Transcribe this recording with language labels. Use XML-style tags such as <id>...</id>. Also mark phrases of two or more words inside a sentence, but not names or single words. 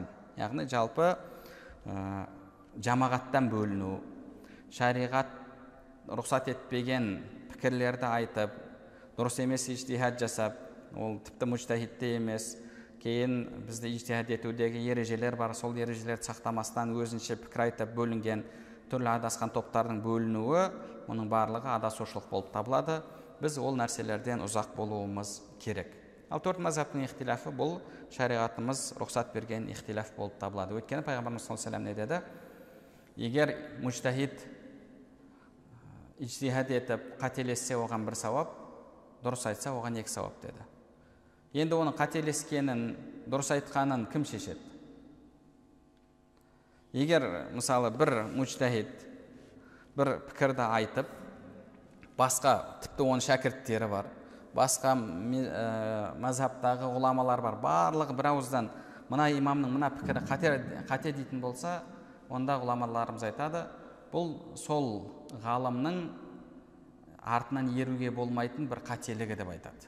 <kk>Яғни жалпы жамағаттан бөліну, шариғат рұқсат етпеген пікірлерді айтып, дұрыс емес ижтихад жасап, ол тіпті мужтахидте емес, кейін бізде ижтихад етудегі ережелер бар, сол ережелерді сақтамастан өзінше пікір айтып бөлінген түрлі адасқан топтардың бөлінуі, оның барлығы адасушылық болып табылады. Біз ол нәрселерден ұзақ болуымыз керек. Ал төрт мазхабтың ихтилафы бұл шариғатымыз рұқсат берген ихтилаф болып табылады. Өйткені пайғамбарымыз</kk> <ar>صلى الله عليه وسلم</ar> <kk>не деді? Егер мужтахид ижтихад етіп қателессе, оған бір сауап, дұрыс айтса, оған екі сауап деді. Енді оның қателескенін, дұрыс айтқанын кім шешеді? Егер мысалы бір мужтахид бір пікірді айтып, басқа тіпті оның шәкірттері бар, басқа мазхабтағы ғұламалар бар, барлығы бір ауыздан мына имамның мына пікірі қате дейтін болса, онда ғұламаларымыз айтады, бұл сол ғалымның артынан еруге болмайтын бір қателігі деп айтады.</kk>